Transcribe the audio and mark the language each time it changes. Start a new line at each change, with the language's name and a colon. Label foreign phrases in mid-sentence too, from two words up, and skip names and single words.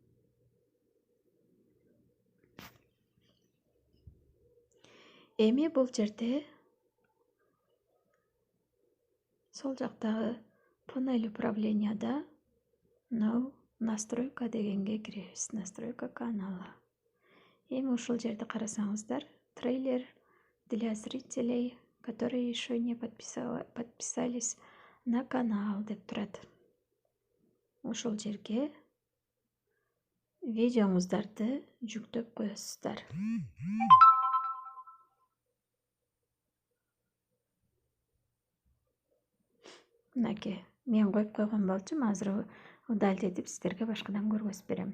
Kyrgyz: Эми бул жерде сол жактагы
Russian: панель управленияда
Kyrgyz: настройка дегенге киребиз.
Russian: Настройка канала.
Kyrgyz: Эми ушул жерди карасаңыздар,
Russian: трейлер для зрителей, которые еще не подписались на канал
Kyrgyz: деп турат. Ошол жерге видеоңуздарды жүктөп коесуздар. Мынакей, мен коюп койгон болчумун, азыр удалить сиздерге башкадан көргөзүп берем.